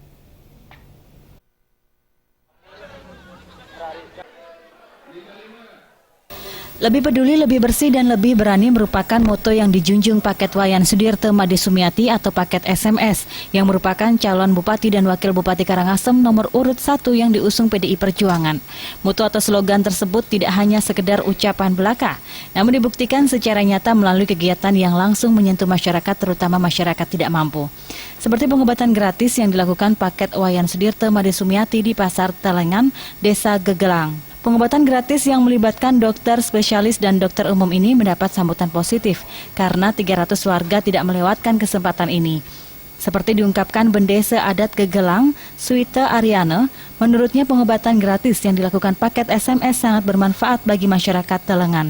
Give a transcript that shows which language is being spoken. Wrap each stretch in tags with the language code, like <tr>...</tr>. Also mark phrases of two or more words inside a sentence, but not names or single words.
<id>Lebih peduli, lebih bersih, dan lebih berani merupakan moto yang dijunjung paket Wayan Sudirte Made Sumiati atau paket SMS yang merupakan calon Bupati dan Wakil Bupati Karangasem nomor urut 1 yang diusung PDI Perjuangan. Moto atau slogan tersebut tidak hanya sekedar ucapan belaka, namun dibuktikan secara nyata melalui kegiatan yang langsung menyentuh masyarakat, terutama masyarakat tidak mampu. Seperti pengobatan gratis yang dilakukan paket Wayan Sudirte Made Sumiati di Pasar Telengan, Desa Gegelang. Pengobatan gratis yang melibatkan dokter spesialis dan dokter umum ini mendapat sambutan positif karena 300 warga tidak melewatkan kesempatan ini. Seperti diungkapkan Bendesa Adat Gegelang, Suita Ariane, menurutnya pengobatan gratis yang dilakukan paket SMS sangat bermanfaat bagi masyarakat Telengan.</id>